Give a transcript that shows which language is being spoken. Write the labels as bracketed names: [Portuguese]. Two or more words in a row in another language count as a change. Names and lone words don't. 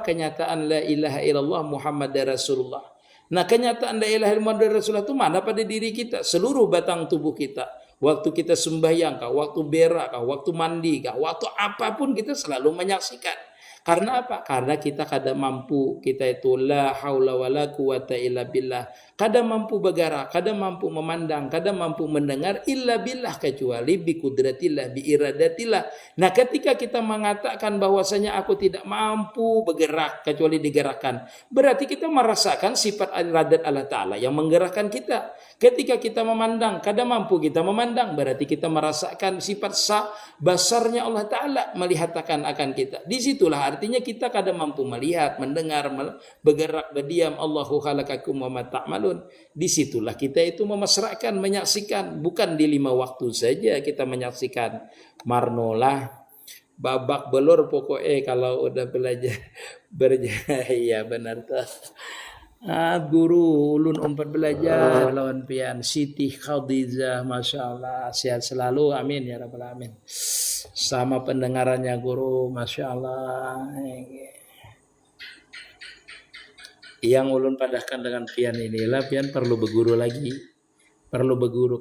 [Banjar] Kenyataan [Arabic] لا إله إلا الله محمد رسول الله. [Banjar] Nah, kenyataan [Arabic] لا إله إلا الله محمد رسول الله [Banjar] itu mana pada diri kita? Seluruh batang tubuh kita. Waktu kita sembahyang kah, waktu berak kah, waktu mandi kah, waktu apapun kita selalu menyaksikan. Karena apa? Karena kita kada mampu, kita itu [Arabic] لا حول ولا قوة إلا بالله. [Banjar] Kada mampu bergerak, kada mampu memandang, kada mampu mendengar [Arabic] إلا بالله [Banjar] kecuali [Arabic] بقدرة الله، بإرادة الله. [Banjar] Nah, ketika kita mengatakan bahwasanya aku tidak mampu bergerak kecuali digerakkan, berarti kita merasakan sifat iradat Allah Ta'ala yang menggerakkan kita. Ketika kita memandang, kada mampu kita memandang, berarti kita merasakan sifat basarnya Allah Ta'ala melihat akan kita. Disitulah artinya kita kada mampu melihat, mendengar, bergerak, berdiam. [Arabic] الله خلقكم وما تعملون. [Banjar] Disitulah kita itu memasrahkan, menyaksikan. Bukan di 5 waktu saja kita menyaksikan. Marnolah, babak belur pokoknya kalau udah belajar berjaya benar tuh. Guru ulun umpat belajar lawan pian Siti Khadijah, [Arabic] ما شاء الله, [Banjar] sehat selalu, [Arabic] آمين يا رب العالمين. [Banjar] Sama pendengarannya guru, [Arabic] ما شاء الله. [Banjar] Yang ulun padahkan dengan pian inilah pian perlu berguru lagi, perlu berguru.